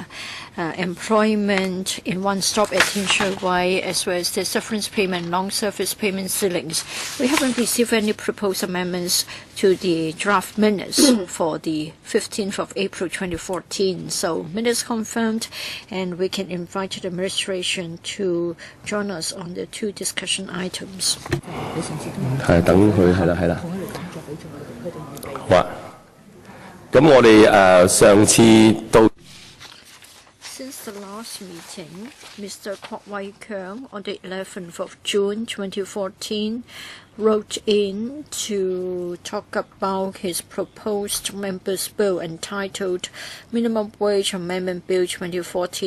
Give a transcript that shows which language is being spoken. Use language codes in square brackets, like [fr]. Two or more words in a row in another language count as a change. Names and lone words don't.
[en] Employment in one stop at Shui Wai, as well as the severance payment, long service payment ceilings. We haven't received any proposed amendments to the draft minutes for the 15th of April 2014. So minutes confirmed, and we can invite the administration to join us on the 2 discussion items. [yue] 係等佢係啦。好啊。咁我哋上次到。 [en] Since the last meeting, Mr. KWOK Wai-keung on the 11th of June 2014 wrote in to talk about his proposed members' bill entitled Minimum Wage Amendment Bill 2014.